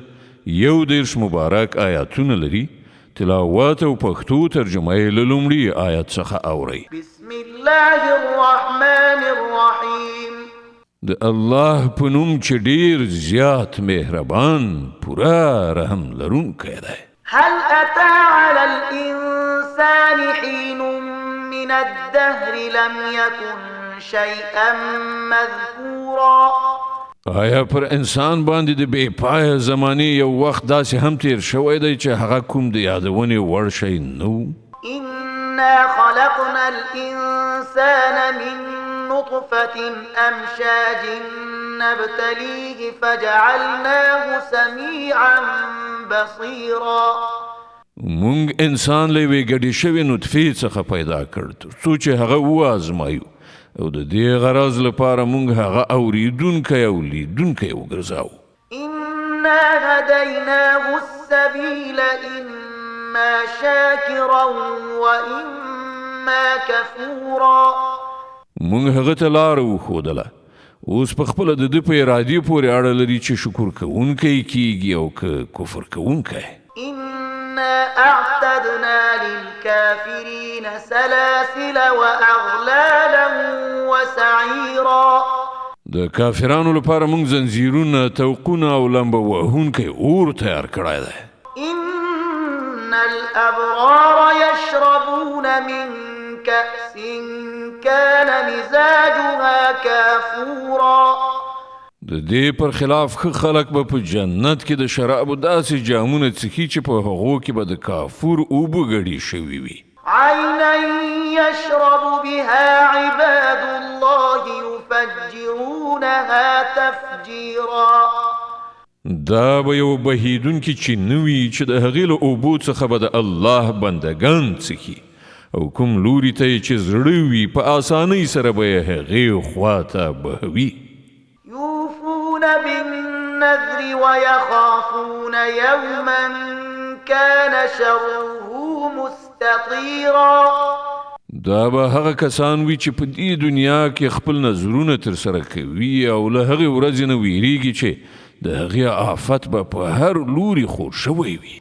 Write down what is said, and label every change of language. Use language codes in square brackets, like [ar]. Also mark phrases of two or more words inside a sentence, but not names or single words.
[ps] 11 مبارک آیاتونه لري. تلاوت او پښتو ترجمه یې له لومړي آیت څخه اورئ. [ar] بسم الله الرحمن الرحیم. [ps] د الله په نوم چې ډیر زیات مهربان پورا رحم لرونکی دی. [ar] هل أتى على الإنسان حين من الدهر لم يكن شيئا مذكورا. [ps] آیا پر انسان باندې د بې پایه زمانې یو وخت داسې هم تیر شوی دی چې هغه کوم د یادونې وړ شی نه و؟ [ar] إنا خلقنا الإنسان من نطفة أمشاج نبتليه فجعلناه سميعا بصيرا. [ps] مونږ انسان له یوې ګډې شوې نطفې څخه پیدا کړ تر څو چې هغه وازمایو او د دې غرض لپاره مونږ هغه اوریدونکی او لیدونکی وګرځاو. [ar] إنا هديناه السبيل إما شاكرا وإما كفورا. [ps] مونږ هغه ته لاره وښودله. اوس په خپله د ده په ارادې پورې اړه لري چې شکر کوونکی کیږي او که کفر کوونکی. [ar] إنا أعتدنا للكافرين سلاسل وأغلالا وسعيرا. [ps] د کافرانو لپاره مونږ زنځیرونه توقونه او لمبه وهونکی اور تیار کړی دی. [ar] إن الأبرار يشربون من كأس كان مزاجها كافورا. [ps] د دې پر خلاف ښه خلک به په جنت کې د شرابو داسې جامونه څښي چې په هغو کې به د کافور اوبه ګډې شوي وي. [ar] عينا يشرب بها عباد الله يفجرونها تفجيرا. [ps] دا به یو بهیدونکي چې نه وي چې د هغې له اوبو څخه به د الله بندګان څښي او کوم لوري ته یې چې زړه وي په اسانۍ سره به یې هغې خوا ته بهوي. [ar] يوفون بالنذر ويخافون يوما كان شره مستطيرا. [ps] دا به هغه کسان وي چې په دې دنیا کې خپل نظرونه ترسره کوي او له هغې ورځې نه ویریږي چې د هغې آفت به په هر لوري خور شوی وي.